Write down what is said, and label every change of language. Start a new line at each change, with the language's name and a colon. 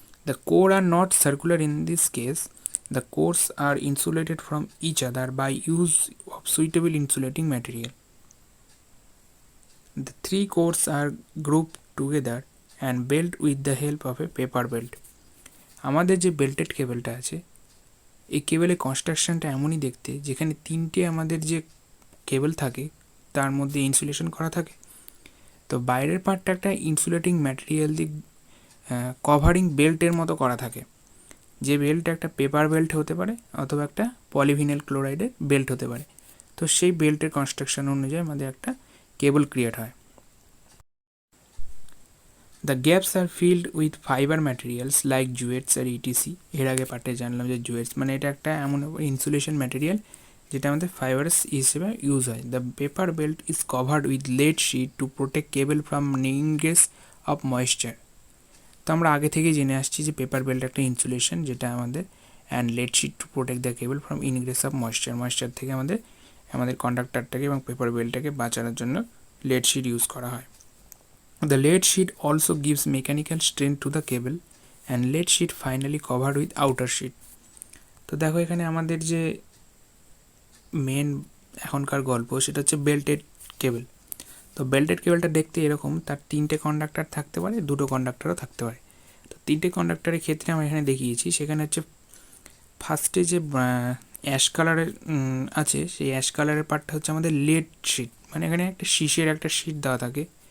English: The core are not circular in this case. The cores are insulated from each other by use of suitable insulating material. The three cores are grouped together and built with the help of a paper belt.
Bangla: আমাদের যে belted কেবলটা আছে, এই কেবলের কনস্ট্রাকশনটা এমনই দেখতে যেখানে তিনটে আমাদের যে কেবল থাকে তার মধ্যে ইনসুলেশন করা থাকে। তো বাইরের পার্টটা একটা ইনসুলেটিং ম্যাটেরিয়াল দিয়ে কভারিং বেল্টের মতো করা থাকে, যে বেল্ট একটা পেপার বেল্ট হতে পারে অথবা একটা পলিভিনাইল ক্লোরাইডের বেল্ট হতে পারে। তো সেই বেল্টের কনস্ট্রাকশন অনুযায়ী আমাদের একটা কেবল ক্রিয়েট হয়।
English: The gaps are filled with fibre materials like jutes আর etc.
Bangla: এর আগে পার্টে জানলাম যে জুয়েটস মানে এটা একটা এমন ইনসুলেশন ম্যাটেরিয়াল যেটা আমাদের ফাইবারস হিসেবে ইউজ হয়।
English: The paper belt is covered with lead sheet to protect cable from ingress of moisture.
Bangla: তো আমরা আগে থেকেই জেনে আসছি যে পেপার বেল্ট একটা ইনসুলেশন যেটা আমাদের,
English: and lead sheet to protect the cable from ingress of moisture
Bangla: থেকে আমাদের কন্ডাক্টরটাকে এবং পেপার বেল্টটাকে বাঁচানোর জন্য লেড শিট ইউজ করা হয়।
English: The lead sheet also gives mechanical strength to the cable and lead sheet finally covered with outer sheet.
Bangla: তো দেখো এখানে আমাদের যে মেন এখনকার গল্প সেটা হচ্ছে বেল্টেড কেবল। তো বেল্টেড কেবলটা দেখতে এরকম, তার 3টে কন্ডাক্টর থাকতে পারে, 2টো কন্ডাক্টরও থাকতে পারে। তো 3টে কন্ডাক্টরের ক্ষেত্রে আমরা এখানে দেখিয়েছি, সেখানে হচ্ছে ফার্স্টে যে অ্যাশ কালারের আছে, সেই অ্যাশ কালারের পার্টটা হচ্ছে আমাদের লেড শিট, মানে এখানে একটা শীষের একটা শিট দেওয়া থাকে।